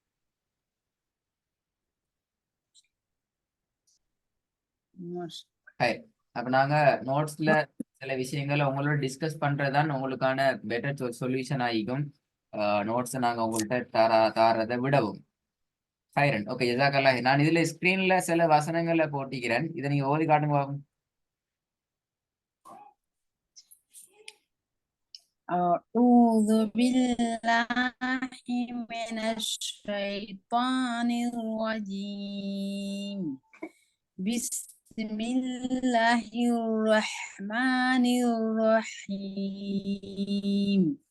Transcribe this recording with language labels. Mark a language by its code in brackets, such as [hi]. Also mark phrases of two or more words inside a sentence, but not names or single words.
[ta] அப்ப நாங்க நோட்ஸ்ல சில விஷயங்களை உங்களோட டிஸ்கஸ் பண்றதுதான் உங்களுக்கான [en] better solution [ta] ஆகிக்கும். நோட்ஸை நாங்க உங்கள்கிட்ட தாரதை விடவும். [ar] خيرا. ஓகே, جزاك الله. [ta] நான் இதுல ஸ்கிரீன்ல சில வசனங்களை போட்டிக்கிறேன். இதை நீங்க ஓதி காட்டுங்க பாப்போம். [ar] أعوذ بالله من الشيطان الرجيم. بسم الله الرحمن الرحيم.